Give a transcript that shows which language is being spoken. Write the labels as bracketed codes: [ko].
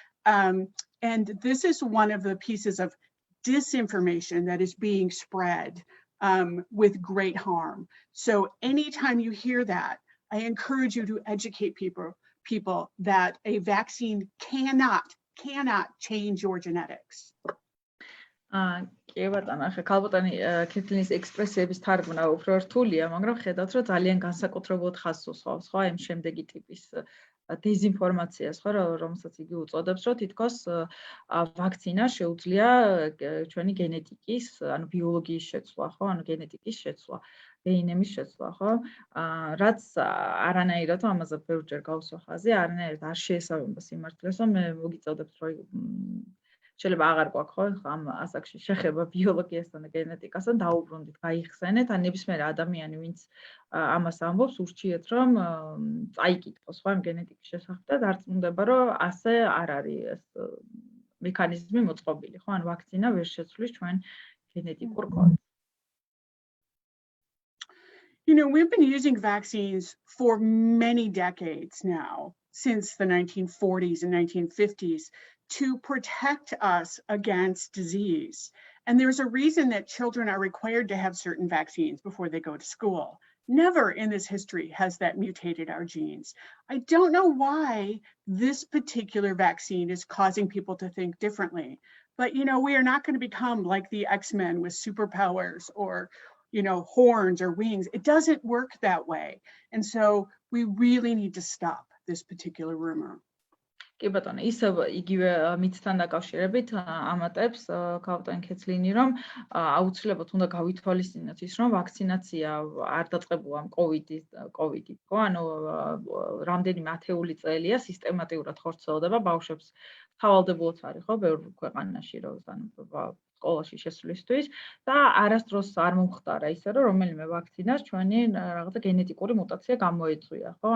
[en] And this is one of the pieces of disinformation that is being spread with great harm. So anytime you hear that, I encourage you to educate people that a vaccine cannot change your genetics. [ka] კი ბატონო, ახლა ქალბატონი ქეთლინის ექსპრესიების თარგმნა უფრო რთულია, მაგრამ ხედავთ, რომ ძალიან განსაკუთრებულად ხაზს უსვავს, ხო, ამ შემდეგი ტიპის დეზინფორმაციას, ხო, რომელსაც იგი უწოდებს, რომ თითქოს ვაქცინა შეუძლია ჩვენი გენეტიკის, ანუ ბიოლოგიის შეცვლა, ხო, ანუ გენეტიკის შეცვლა, დნმ-ის შეცვლა, ხო, რაც არანაირად ამაზე ბევრჯერ გავსვა ხაზი, არანაირად არ შეესაბამება სიმართლეს, რომ მე მოგიწოდებთ, რომ შეიძლება აღარ გვაქვს ხო ამ ასაკში შეხება ბიოლოგიასთან და გენეტიკასთან დაუბრუნდით, გაიხსენეთ, ან ნებისმიერ ადამიანი, ვინც ამას ამბობს, ურჩიეთ, რომ წაიკითხოს ხო ამ გენეტიკის შესახებ და დარწმუნდება, რომ ასე არ არის ეს მექანიზმი მოწყობილი, ხო, ან ვაქცინა ვერ შეცვლის ჩვენ გენეტიკურ კოდს. [en] We've been using vaccines for many decades now, since the 1940s and 1950s. To protect us against disease. And there's a reason that children are required to have certain vaccines before they go to school. Never in this history has that mutated our genes. I don't know why this particular vaccine is causing people to think differently. But, we are not going to become like the X-Men with superpowers or, horns or wings. It doesn't work that way. And so we really need to stop this particular rumor. [ka] კი ბატონო, ისევ იგივე მითთან დაკავშირებით ამატებს ქალბატონი ქეთლინი, რომ აუცილებლად უნდა გავითვალისწინოთ ის, რომ ვაქცინაცია არ დაწყებულა COVID-ით, ხო? ანუ რამდენიმე ათეული წელია სისტემატიურად ხორციელდება ბავშვებს თავალდებულიც არის, ხო, ბევრ ქვეყანაში, რომ სკოლაში შესვლისთვის და არასდროს არ მომხდარა ისე, რომ რომელიმე ვაქცინას ჩვენი რაღაცა გენეტიკური მუტაცია გამოეწვია, ხო?